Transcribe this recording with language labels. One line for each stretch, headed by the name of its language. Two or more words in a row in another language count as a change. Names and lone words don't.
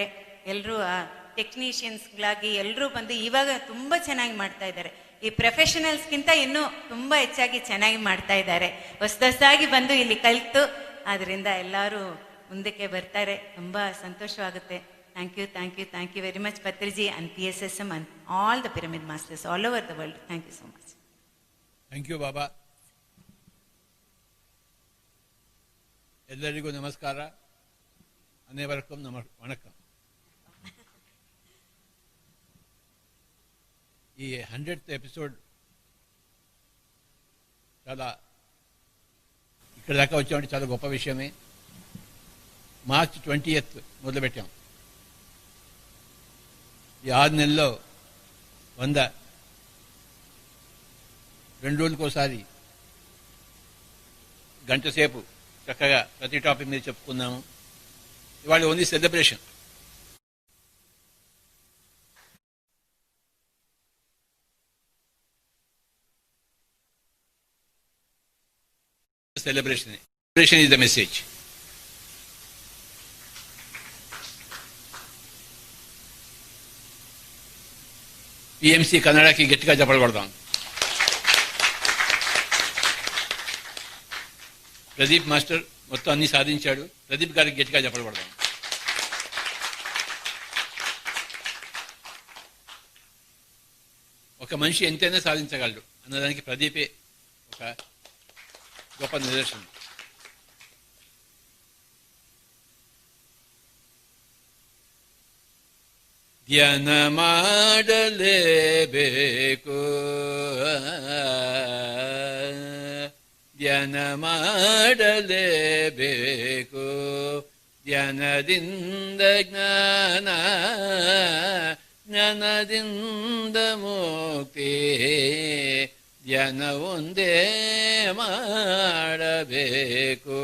Kannada: ಎಲ್ಲರೂ ಟೆಕ್ನಿಷಿಯನ್ಸ್ಗಳಾಗಿ ಎಲ್ಲರೂ ಬಂದು ಇವಾಗ ತುಂಬಾ ಚೆನ್ನಾಗಿ ಮಾಡ್ತಾ ಇದ್ದಾರೆ. ಈ ಪ್ರೊಫೆಷನಲ್ಸ್ಗಿಂತ ಇನ್ನೂ ತುಂಬಾ ಹೆಚ್ಚಾಗಿ ಚೆನ್ನಾಗಿ ಮಾಡ್ತಾ ಇದ್ದಾರೆ. ಹೊಸದಾಗಿ ಬಂದು ಇಲ್ಲಿ ಕಲಿತು ಆದ್ರಿಂದ ಎಲ್ಲರೂ ಮುಂದಕ್ಕೆ ಬರ್ತಾರೆ. ತುಂಬಾ ಸಂತೋಷವಾಗುತ್ತೆ.
English: thank you very much Patriji and PSSM and all the pyramid masters all over the world. Thank you so much. thank you
Kannada: ಬಾಬಾ. ಎಲ್ಲರಿಗೂ ನಮಸ್ಕಾರ.
Tamil: அனைவருக்கும் வணக்கம்.
Telugu: ఈ 100th ఎపిసోడ్ చాలా ఇక్కడ దాకా వచ్చామంటే చాలా గొప్ప విషయమే. మార్చ్ 20th మొదలుపెట్టాం. ఈ 6 నెలల్లో 100 2 రోజులకోసారి గంట సేపు చక్కగా ప్రతి టాపిక్ మీద చెప్పుకున్నాము. ఇవాళ
English: only celebration. Celebration is the message.
Telugu: PMC కన్నడకి గట్టిగా చెప్పబడదాం. ప్రదీప్ మాస్టర్ మొత్తం అన్ని సాధించాడు. ప్రదీప్ గారికి గట్టిగా చెప్పబడదాం. ఒక మనిషి ఎంతైనా సాధించగలడు అన్నదానికి ప్రదీపే ఒక గొప్ప నిదర్శనం.
Kannada: ಧ್ಯಾನ ಮಾಡಲೇಬೇಕು, ಧ್ಯಾನ ಮಾಡಲೇಬೇಕು, ಧ್ಯಾನದಿಂದ ಜ್ಞಾನ, ಜ್ಞಾನದಿಂದ ಮುಕ್ತಿ, ಧ್ಯಾನ ಒಂದೇ ಮಾಡಬೇಕು.